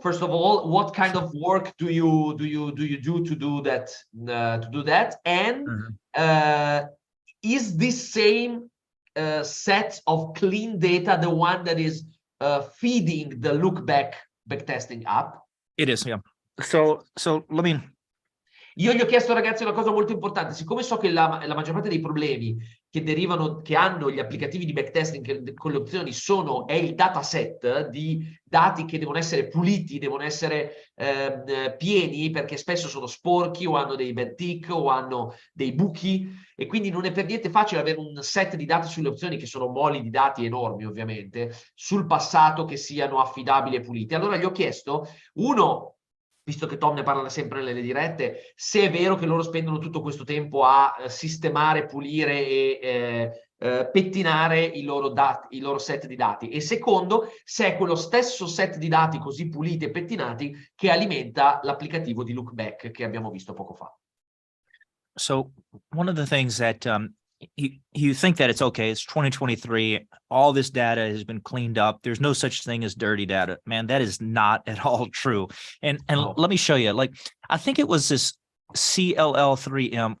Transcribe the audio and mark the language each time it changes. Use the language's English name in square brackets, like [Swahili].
[English] First of all, what kind of work do you do to do that? And is this same set of clean data the one that is feeding the look back backtesting app? It is, yeah. So let me. [Italian] Io gli ho chiesto, ragazzi, una cosa molto importante. Siccome so che la maggior parte dei problemi che hanno gli applicativi di backtesting con le opzioni è il dataset di dati che devono essere puliti, devono essere pieni, perché spesso sono sporchi o hanno dei bad tick o hanno dei buchi, e quindi non è per niente facile avere un set di dati sulle opzioni, che sono moli di dati enormi ovviamente, sul passato, che siano affidabili e puliti. Allora gli ho chiesto, uno, visto che Tom ne parla sempre nelle dirette, se è vero che loro spendono tutto questo tempo a sistemare, pulire e pettinare i loro set di dati, e secondo, se è quello stesso set di dati così puliti e pettinati che alimenta l'applicativo di Lookback che abbiamo visto poco fa. [English] So one of the things that you think that it's okay, it's 2023, all this data has been cleaned up, there's no such thing as dirty data. Man, that is not at all true. And let me show you, like, I think it was this CLL3M.